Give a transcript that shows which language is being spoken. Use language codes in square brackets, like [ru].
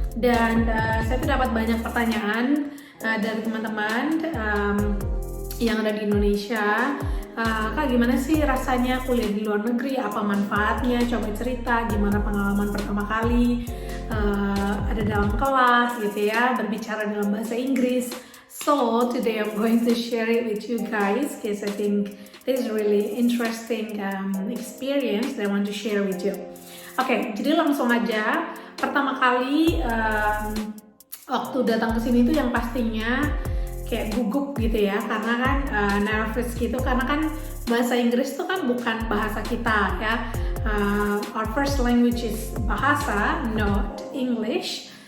[id] Dan saya tuh dapat banyak pertanyaan dari teman-teman yang ada di Indonesia. Kak, gimana sih rasanya kuliah di luar negeri? Apa manfaatnya? Coba cerita gimana pengalaman pertama kali ada dalam kelas gitu ya, berbicara dalam bahasa Inggris. [en] So today I'm going to share it with you guys because I think this is really interesting experience that I want to share with you. [id] Oke, jadi langsung aja. Pertama kali waktu datang ke sini tuh yang pastinya kayak gugup gitu ya, karena kan nervous gitu, karena kan bahasa Inggris tuh kan bukan bahasa kita ya. [en] Our first language is bahasa, not English.